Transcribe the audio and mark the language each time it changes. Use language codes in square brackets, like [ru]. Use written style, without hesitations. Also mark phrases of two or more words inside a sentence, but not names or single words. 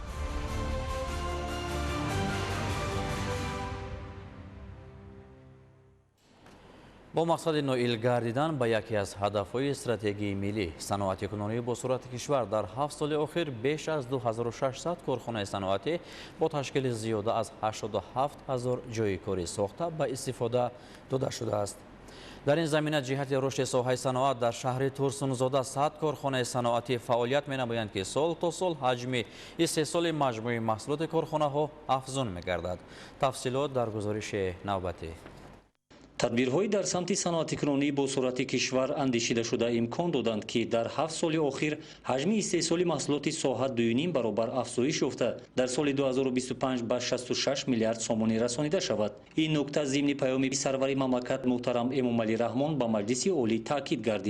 [fa] با مقصد نائل گردیدن به یکی از هدفهای استراتژی ملی صنعت کنونی با صورت کشور در 7 سال اخیر بیش از 2600 کارخانه صنعتی با تشکیل زیاده از 87000 جای کاری ساخته به استفاده داده شده است. در این زمینه جهت رشد ساحه صنعت در شهر ترسونزاده 100 کارخانه صنعتی فعالیت می‌نمایند که سال تا سال حجم استحصال مجموعی محصولات کارخانه ها افزون می‌گردد. تفصیلات در گزارش نوبتی. [tg] тадбирҳои дар самти саноатикунонӣ бо сурати кишвар андешида шуда имкон доданд ки дар 7 соли охир ҳаҷми истеҳсоли маҳсулоти соҳа 2.5 баробар афзоиш ёфта дар соли 2025 ба 66 миллиард сомонӣ расонида шавад. ин нукта зимни паёми сарвари мамлакат муҳтарам Эмомалӣ Раҳмон ба маҷлиси олӣ таъкид гардид.